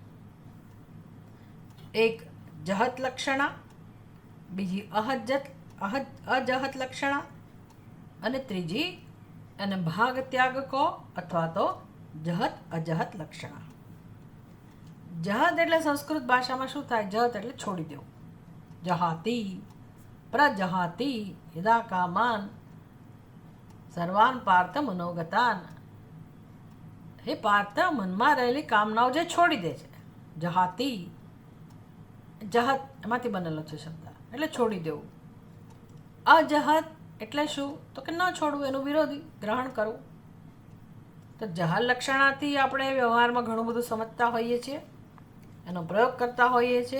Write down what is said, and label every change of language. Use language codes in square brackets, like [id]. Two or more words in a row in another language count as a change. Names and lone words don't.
[gu] એક જહત લક્ષણા, બીજી અજહત લક્ષણા, અને ત્રીજી એને ભાગ ત્યાગ કહો અથવા તો જહત અજહત લક્ષણા. જહત એટલે સંસ્કૃત ભાષામાં શું થાય? જહત એટલે છોડી દેવું. [sa] जहाति प्रजहाति यदा कामान सर्वान पार्थ मनोगतान. [gu] હે પાર્થ, મનમાં રહેલી કામનાઓ જે છોડી દે છે. જહાતી, જહત એમાંથી બનેલો છે શબ્દ, એટલે છોડી દેવું. અજહત એટલે શું? તો કે ન છોડવું, એનું વિરોધી, ગ્રહણ કરવું. તો જહલ લક્ષણાથી આપણે વ્યવહારમાં ઘણું બધું સમજતા હોઈએ છીએ, એનો પ્રયોગ કરતા હોઈએ છીએ.